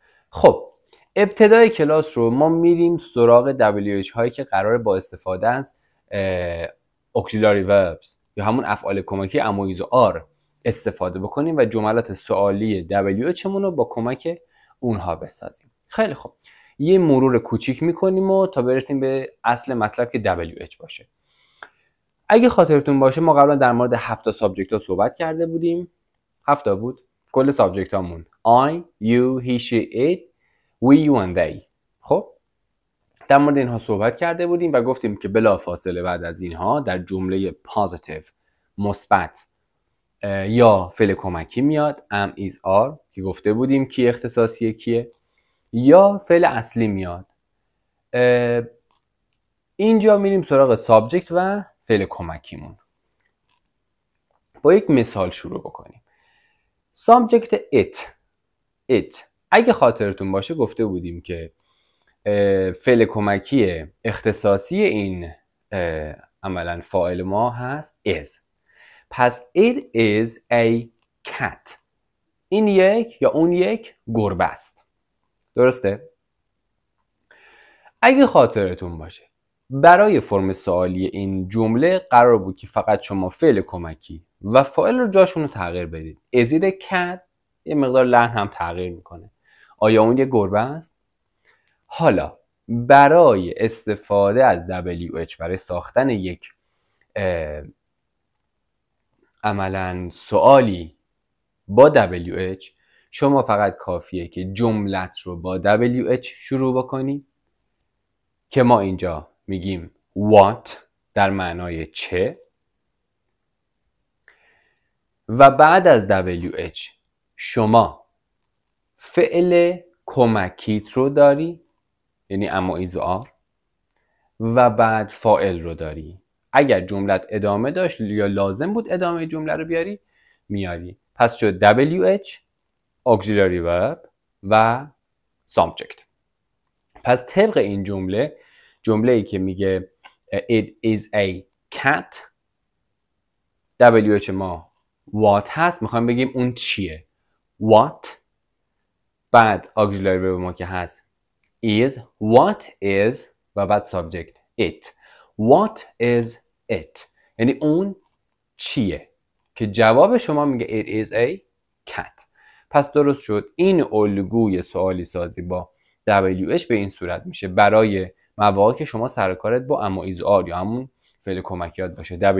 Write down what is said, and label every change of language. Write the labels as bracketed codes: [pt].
[fa] خب ابتدای کلاس رو ما میریم سراغ WH هایی که قراره با استفاده از auxiliary verbs یا همون افعال کمکی امویز و آر استفاده بکنیم و جملات سوالی WH مون رو با کمک اونها بسازیم. خیلی خب، یه مرور کوچیک میکنیم و تا برسیم به اصل مطلب که WH باشه. اگه خاطرتون باشه ما قبلا در مورد 7 سابجکت ها صحبت کرده بودیم. 7 بود کل سابجکت هامون: [en] I, you, he, she, it, we, you and they. [fa] خب در مورد اینها صحبت کرده بودیم و گفتیم که بلافاصله بعد از اینها در جمله پوزیتیو مثبت یا فعل کمکی میاد am, is, are که گفته بودیم کی اختصاصی کیه، یا فعل اصلی میاد. اینجا میریم سراغ سابجکت و فعل کمکیمون. با یک مثال شروع بکنیم. سابجکت it. اگه خاطرتون باشه گفته بودیم که فعل کمکی اختصاصی این عملا فاعل ما هست is. پس [en] it is a cat. [fa] این یک یا اون یک گربه است. درسته؟ اگه خاطرتون باشه برای فرم سوالی این جمله قرار بود که فقط شما فعل کمکی و فاعل رو جاشون رو تغییر بدید. [en] Is it a cat؟ [fa] یه مقدار لحن هم تغییر میکنه. آیا اون یه گربه است؟ حالا برای استفاده از WH برای ساختن یک عملا سوالی با WH شما فقط کافیه که جملت رو با WH شروع بکنی که ما اینجا میگیم what در معنای چه و بعد از WH شما فعل کمکیت رو داری یعنی اما ایز و آر و بعد فاعل رو داری. اگر جملت ادامه داشت یا لازم بود ادامه جمله رو بیاری میاری. پس شد WH auxiliary verb و subject. پس طبق این جمله‌ای که میگه [en] it is a cat [fa] WH ما what هست، میخوایم بگیم اون چیه. what بعد auxiliary verb ما که هست is [en] what is [fa] و بعد subject it. [en] what is it [fa] یعنی اون چیه که جواب شما میگه [en] it is a cat. [fa] پس درست شد. این الگوی سوالی سازی با WH به این صورت میشه برای مواقعی که شما سر کارت با اما ایز آر یا همون فعل کمکیات باشه.